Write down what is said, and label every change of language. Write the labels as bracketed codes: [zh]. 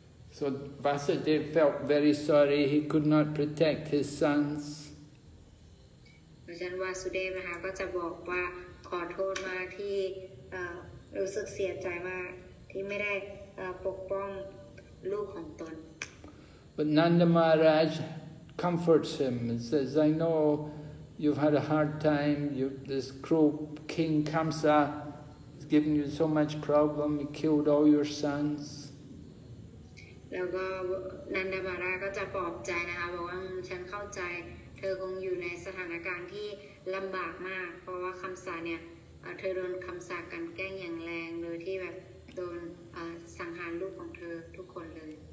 [en] So Vasudeva felt very sorry he could not protect his sons. [th] เพราะฉะนั้นวาสุเดฟนะคะก็จะบอกว่าขอโทษมากที่รู้สึกเสียใจมากที่ไม่ได้ปกป้องลูกของตน [en] But Nanda Maharaj comforts him and says, I know you've had a hard time, this cruel king Kamsa has given you so much problem, he killed all your sons. [th] แล้วก็นันดามาราก็จะปลอบใจนะคะบอกว่าฉันเข้าใจเธอคงอยู่ในสถานการณ์ที่ลำบากมากเพราะว่าคำสาเนี่ยเธอโดนคำสาปกันแกล้งอย่างแรงโดยที่แบบโดนสังหารลูกของเธอทุกคนเลย